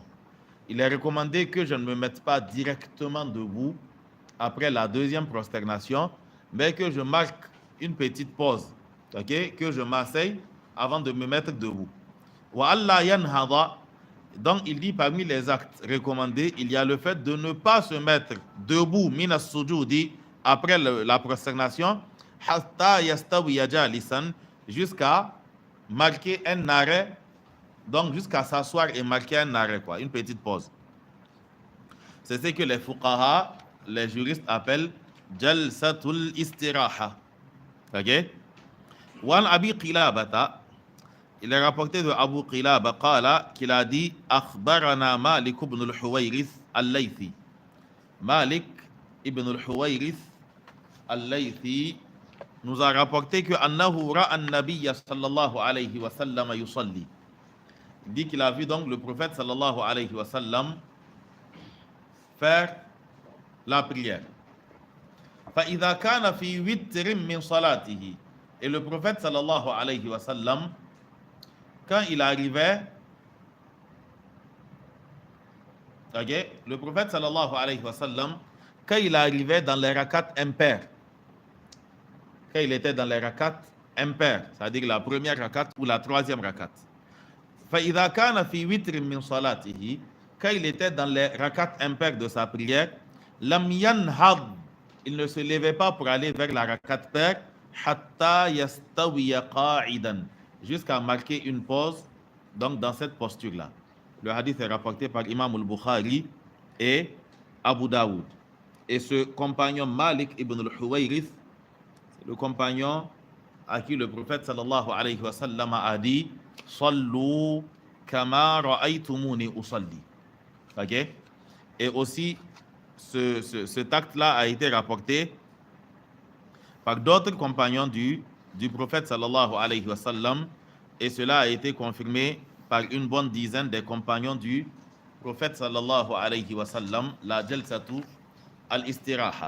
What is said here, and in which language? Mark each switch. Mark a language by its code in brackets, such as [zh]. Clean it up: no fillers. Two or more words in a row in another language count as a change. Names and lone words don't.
[fr] Il est recommandé que je ne me mette pas directement debout après la deuxième prosternation, mais que je marque une petite pause, okay? Que je m'asseye avant de me mettre debout. [ar] وألا ينهض, [fr] donc il dit parmi les actes recommandés, il y a le fait de ne pas se mettre debout [ar] من السجود [fr] après la prosternation, [ar] حتى يستوي جالسا, [fr] jusqu'à marquer un arrêt, donc jusqu'à s'asseoir et marquer un arrêt, quoi, une petite pause. C'est ce que les fuqaha, les juristes appellent [ar] جلسة الاستراحة. Ok? وعن أبي قلابة, [fr] il est rapporté de Abu Qilaba qala, qu'il a dit akhbarana Malik ibn al-Huwayrith al-Laythi. Malik ibn al-Huwayrith al-Laythi nous a rapporté que [ar] أنه رأى النبي صلى الله عليه وسلم يصلي. [fr] Il dit qu'il a vu donc le prophète [ar] صلى الله عليه وسلم [fr] faire la prière. [ar] فإذا كان في وتر من صلاته. [fr] Et le prophète [ar] صلى الله عليه وسلم, [fr] quand il arrivait, okay, le prophète [ar] صلى الله عليه وسلم, [fr] quand il arrivait dans les rakats impairs, quand il était dans les rakats impairs, c'est-à-dire la première rakat ou la troisième rakat. [ar] فإذا كان في وتر من صلاته, [fr] quand il était dans les rakats impairs de sa prière, [ar] لم ينهض, [fr] il ne se levait pas pour aller vers la rakat paire, [ar] حتى يستوي قاعدا, [fr] jusqu'à marquer une pause, donc dans cette posture-là. Le hadith est rapporté par Imam al-Bukhari et Abu Daoud. Et ce compagnon Malik ibn al-Huwayrith, le compagnon à qui le prophète [ar] صلى الله عليه وسلم [fr] a dit « [ar] صلوا كما رأيتموني أصلي ». [fr] Ok? Et aussi, cet acte-là a été rapporté par d'autres compagnons du prophète [ar] صلى الله عليه وسلم, [fr] et cela a été confirmé par une bonne dizaine des compagnons du prophète [ar] صلى الله عليه وسلم, [fr] la [ar] جلسة الاستراحة.